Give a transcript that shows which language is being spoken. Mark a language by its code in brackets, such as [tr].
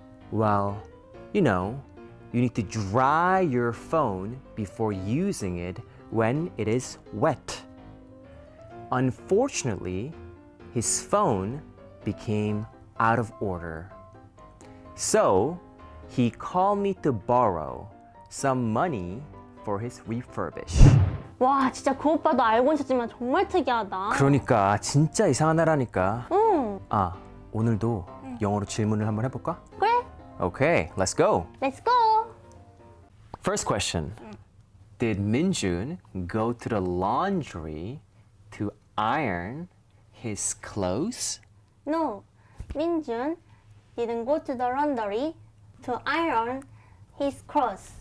[en] Well, you know, you need to dry your phone before using it when it is wet. Unfortunately, his phone became out of order. So, he called me to borrow some money for his refurbish. [ko] 와, 진짜 그 오빠도 알고 있었지만 정말 특이하다. 그러니까 진짜 이상한 애라니까. 응. 아, 오늘도 영어로 질문을 한번 해볼까? 그래. [en] Okay, let's go. Let's go. First question. Did Minjun go to the laundry to iron his clothes? No. 민준 didn't go to the laundry to iron his clothes.